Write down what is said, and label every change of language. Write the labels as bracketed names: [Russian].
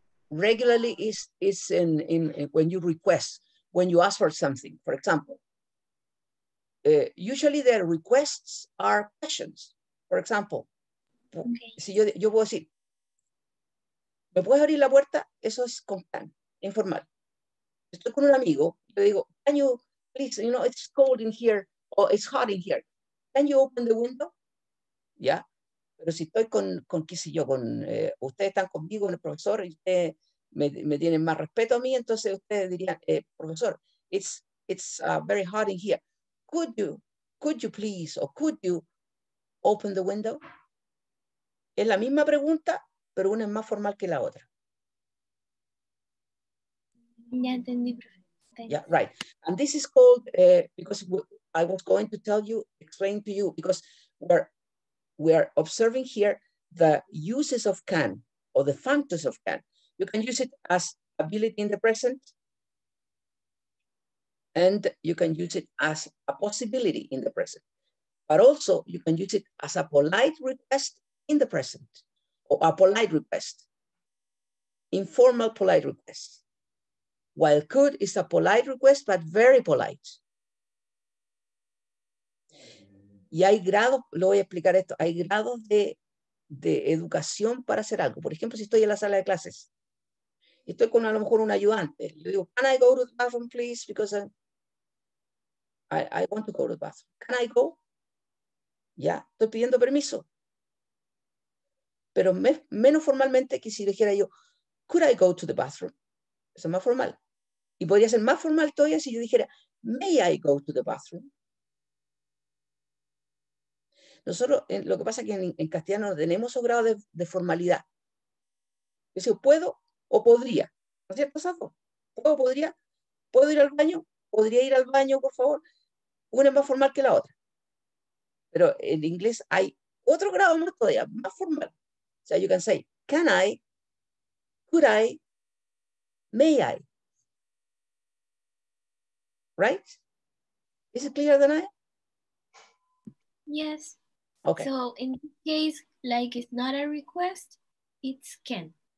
[English] Regularly is in when you request, when you ask for something. For example, usually the requests are questions. For example, [Spanish] si yo puedo decir, ¿me puedes abrir la puerta? Eso es con can, informal. Estoy con un amigo, le digo, [English] can you please, you know, it's cold in here, or it's hot in here. Can you open the window? [Spanish] ¿Ya? Pero si estoy con qué sé yo, ustedes están conmigo, el profesor, y ustedes me tienen más respeto a mí, entonces ustedes dirían, profesor, [English] it's very hot in here. Could you please, or could you open the window? [Spanish] Es la misma pregunta, pero una es más formal que la otra. Ya entendí. [English] Yeah, right. And this is called, because I was going to explain to you, because we are observing here the uses of can, or the functions of can. You can use it as ability in the present, and you can use it as a possibility in the present. But also you can use it as a polite request in the present, or a polite request, informal polite request. While could is a polite request, but very polite. [Spanish] Y hay grados, lo voy a explicar esto, hay grados de educación para hacer algo. Por ejemplo, si estoy en la sala de clases, y estoy con a lo mejor un ayudante, le digo, [English] can I go to the bathroom, please? Because I want to go to the bathroom. Can I go? [Spanish] Ya, estoy pidiendo permiso. Pero menos formalmente que si dijera yo, [English] could I go to the bathroom? [Spanish] Eso es más formal. Y podría ser más formal todavía si yo dijera, [English] may I go to the bathroom? [Spanish] Nosotros, lo que pasa es que en castellano no tenemos esos grados de formalidad. Yo digo, puedo o podría. ¿No es cierto, Safo? ¿Puedo, podría? ¿Puedo ir al baño? ¿Podría ir al baño, por favor? Una es más formal que la otra. Pero en inglés hay otro grado más todavía, más formal. O sea, [English] you can say, can I, could I, may I? Right? Is it clear, Danae? Yes. Okay. So in this case, like it's not a request, it's can.